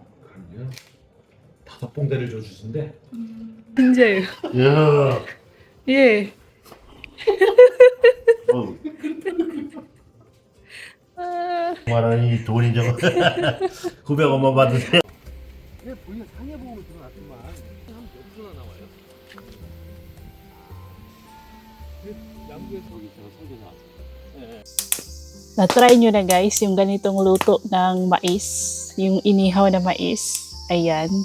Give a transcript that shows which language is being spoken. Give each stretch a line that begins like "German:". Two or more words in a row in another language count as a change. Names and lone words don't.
Korean: 그럼요. 5봉대를 줘 주신데. 진짜요? 야. 예. 말하니 돈이 저거 900원만 받으세요.
Filipino: Na-try nyo na guys yung ganitong luto ng mais, yung inihaw na mais.